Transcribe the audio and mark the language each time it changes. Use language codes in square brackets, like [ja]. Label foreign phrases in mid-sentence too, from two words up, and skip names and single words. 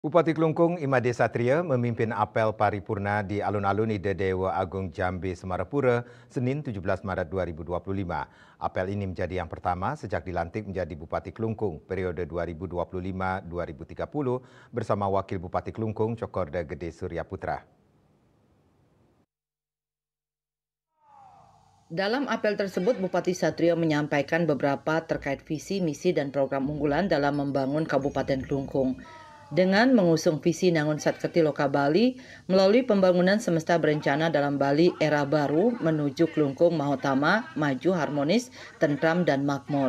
[id] Bupati Klungkung Imade Satria memimpin apel paripurna di alun-alun Ida Dewa Agung Jambe Semarapura Senin 17 Maret 2025. Apel ini menjadi yang pertama sejak dilantik menjadi Bupati Klungkung periode 2025-2030 bersama Wakil Bupati Klungkung Cokorda Gede Surya Putra. Dalam apel tersebut, Bupati Satrio menyampaikan beberapa terkait visi, misi, dan program unggulan dalam membangun Kabupaten Klungkung. Dengan mengusung visi Nangun Satketi Loka Bali melalui pembangunan semesta berencana dalam Bali era baru menuju Klungkung Mahotama, maju, harmonis, tentram, dan makmur.